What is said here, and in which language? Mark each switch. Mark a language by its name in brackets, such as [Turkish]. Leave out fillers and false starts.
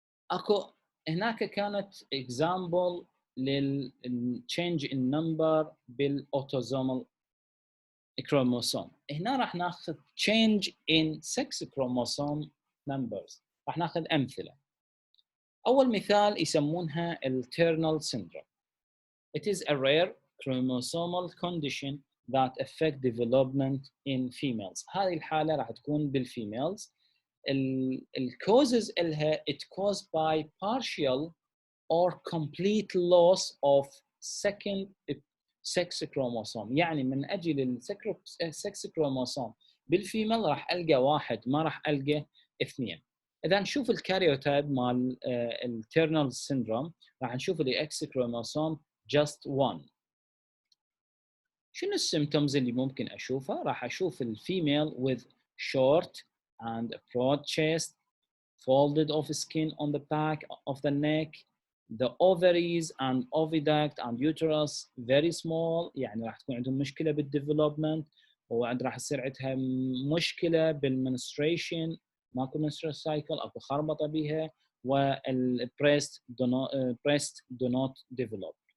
[Arabic] اكو هناك كانت example للchange in number بالاوتوزومال chromosome. هنا راح ناخذ change in sex chromosome numbers. راح ناخذ امثله. اول مثال يسمونها التيرنال syndrome. [English] It is a rare chromosomal condition that affect development in females. [Arabic] هذه الحالة راح تكون بالفيميلز. الكوزز إلها [English] it caused by partial or complete loss of second sex chromosome. [Arabic] يعني من أجل السكس كروموسوم بالفيميل راح ألقى واحد، ما راح ألقى اثنين. إذا نشوف الكاريوتايب مال التيرنال syndrome راح نشوف الإكس كروموسوم just one. شنو السيمتومز اللي ممكن أشوفها؟ راح أشوف الفيميل [English] with short and broad chest, folded of skin on the back of the neck, the ovaries and oviduct and uterus very small، [Arabic] يعني راح تكون عندهم مشكلة بالdevelopment، وعند راح يصير عندها مشكلة بالmenstruation، ماكو menstrual cycle، اكو خربطة بها، والbreast [English] do not develop.